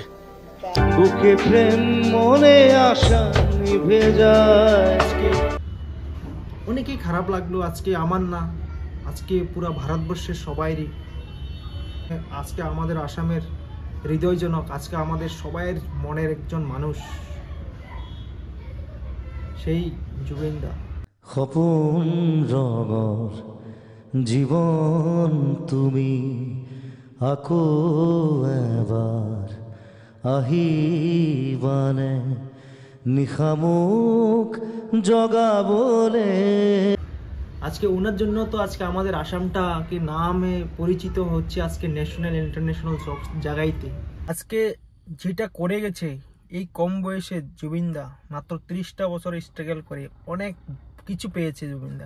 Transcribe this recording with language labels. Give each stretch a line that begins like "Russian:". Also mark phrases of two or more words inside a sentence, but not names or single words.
Bangla: বুকে প্রেম মনে আশা নিভে যায়। আজকে অনেকেই খারাপ লাগলো, আজকে আমার না, আজকে পুরা ভারতবর্ষের সবাইরই। আজকে আমাদের আসামের হৃদয়জনক, আজকে আমাদের সবাইয়ের মনের একজন মানুষ, সেই জুবিনদা।
Assamese: সপোন ৰঙৰ জীৱন তুমি আকৌ এবাৰ আহিবানে নিশামুখ জগাবলে।
Bangla: আজকে ওনার জন্য তো আজকে আমাদের আসামটাকে নামে পরিচিত হচ্ছে, আজকে
English: national international
Bangla: সব জায়গাইতে। আজকে যেটা করে গেছে এই কম বয়সে জুবিনদা, মাত্র 30টা বছর স্ট্রাগল করে অনেক কিছু পেয়েছে জুবিনদা।